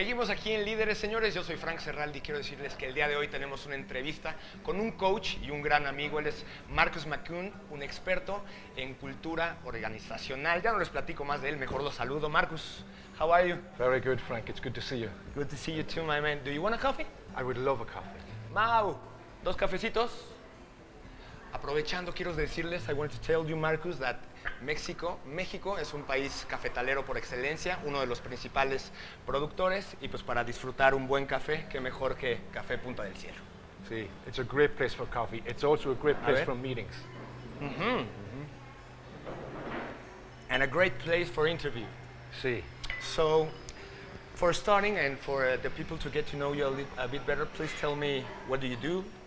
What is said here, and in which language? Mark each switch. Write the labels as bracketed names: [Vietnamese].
[Spanish] aquí en Líderes, señores. Yo soy Frank Serraldi y quiero decirles que el día de hoy tenemos una entrevista con un coach y un gran amigo. Él es Marcus Mckeown, un experto en cultura organizacional. Ya no les platico más de él, mejor lo saludo. [English] Marcus, how are you? Very good, Frank. It's good to see you. Good to see you too, my man. Do you want a coffee? I would love a coffee. [Spanish] Mau, dos cafecitos. Aprovechando, quiero decirles, [English] I want to tell you, [Spanish] Marcus, that México es un país cafetalero por excelencia, uno de los principales productores, y pues para disfrutar un buen café, qué mejor que Café Punta del Cielo. [English] See, it's a great place for coffee. It's also a great place for meetings. And a great place for interview. See. So, for starting and for the people to get to know you a bit better, please tell me, what do you do?